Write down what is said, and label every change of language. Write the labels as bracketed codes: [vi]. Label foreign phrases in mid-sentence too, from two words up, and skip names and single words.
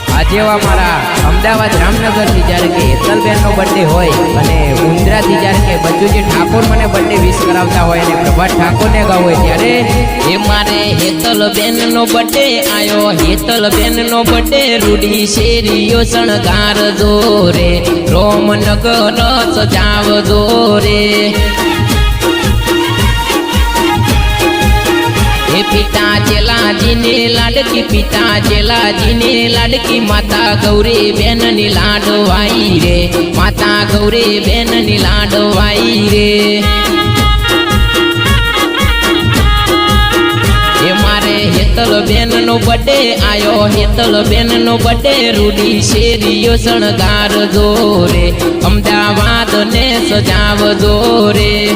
[gu] જેવા મારા અમદાવાદ રામનગરથી જ્યારે કે હેતલબેનનો બર્થડે હોય અને ઉંદરાથી જ્યારે કે બચુજી ઠાકોર મને [en] birthday wish [gu] કરાવતા હોય અને પ્રભાત ઠાકોરને ગાવ હોય ત્યારે એ મારે હેતલબેનનો બર્થડે આયો, હેતલબેનનો બર્થડે રૂડી શેરીઓ શણગાર દોરે, રોમનગર સજાવ દોરે। પિતા ચેલાજી ને લાડકી, પિતા ચેલાજી ને લાડકી, માતા ગૌરી બેન ની લાડવાઈ રે, માતા ગૌરી બેન ની લાડવાઈ રે। એ મારે હેતલબેન નો બર્થડે આયો, હેતલબેન નો બર્થડે રૂડી શેરીઓ શણગાર દોરે, અમદાવાદ ને સજાવ દોરે।